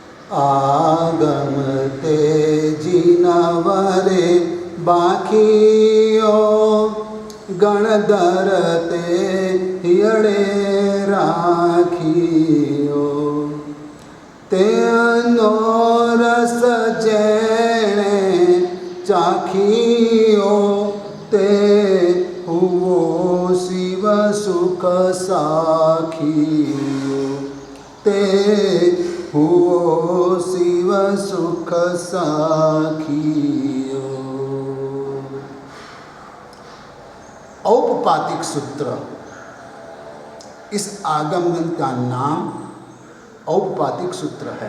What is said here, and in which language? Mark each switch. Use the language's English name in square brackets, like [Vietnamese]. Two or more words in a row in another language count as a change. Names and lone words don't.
[Gujarati] આગમ તેજી નવરે બાખિયો ગણધર તે હિયડે રાખિયો તે રસ જેણે ચાખિયો તે હુઓ શિવ સુખ સાખિયો તે હુઓ શિવ સુખ સાખિયો। [Hindi] औपपातिक सूत्र, इस आगम ग्रंथ का नाम औपपातिक सूत्र है।